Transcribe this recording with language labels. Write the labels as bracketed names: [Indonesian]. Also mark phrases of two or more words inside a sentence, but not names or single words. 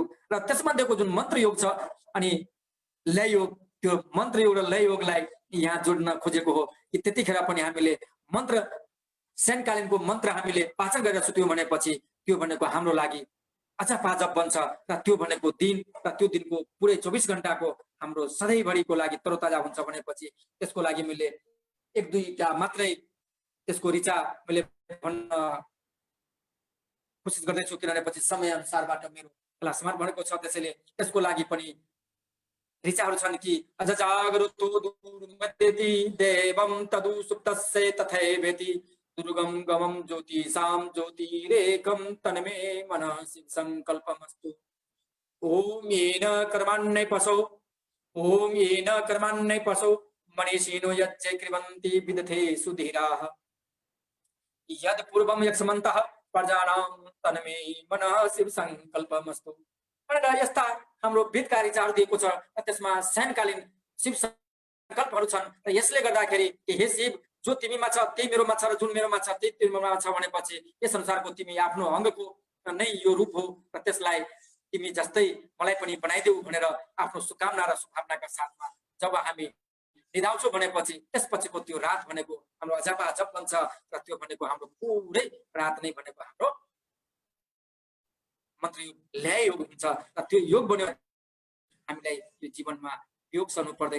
[Nepali] र त्यसमध्येको जुन मन्त्र योग छ अनि लय योग, त्यो मन्त्र योग र लय योगलाई यहाँ जोड्न खोजेको हो कि त्यतिखेर पनि हामीले मन्त्र सायंकालीनको मन्त्र हामीले पाचन गरेर सुत्यौँ भनेपछि त्यो भनेको हाम्रो लागि अजप बन्छ र त्यो भनेको दिन र त्यो दिनको पुरै 24 घण्टाको हाम्रो सधैँभरिको लागि तरोताजा हुन्छ भनेपछि त्यसको लागि मैले 1-2टा मात्रै त्यसको ऋचा मैले भन्न कोसिस गर्दैछु। किनभनेपछि समय अनुसारबाट मेरो क्लासमा भनेको छ। त्यसैले त्यसको लागि पनि ऋचाहरू छन् कि [Sanskrit] अज जागरुतो दुर्मत्यति देवं तदु सुप्तस्य तथैवेति दुर्गम गमं ज्योतिषां ज्योतिरेकं तन्मे मनः शिव संकल्पमस्तु। ओम येन कर्माण्य पशो ओम येन कर्माण्य पशो मनीषिनो यज्ञ कृवन्ति विदथे सुधीराः यद पूर्वं यक्षमन्तः प्रजानां तन्मे मनः शिव संकल्पमस्तु। [Nepali] यस्ता हाम्रो वेदका ऋचाहरू दिएको छ। त्यसमा सायंकालीन शिव संकल्पहरू छन् र यसले गर्दाखेरि हे शिव जो तिमीमा छ त्यही मेरोमा छ र जुन मेरोमा छ त्यही तिमीमा छ भनेपछि यस अनुसारको तिमी आफ्नो अङ्गको नै यो रूप हो र त्यसलाई तिमी जस्तै मलाई पनि बनाइदेऊ भनेर आफ्नो शुभकामना र शुभभावनाका साथमा जब हामी निधाउँछौँ भनेपछि त्यसपछिको त्यो रात भनेको हाम्रो अजपा जप बन्छ र त्यो भनेको हाम्रो पुरै रात नै भनेको हाम्रो मन्त्र योग लय योग हुन्छ र त्यो योग बन्यो हामीलाई यो जीवनमा योग सर्नु पर्दैन।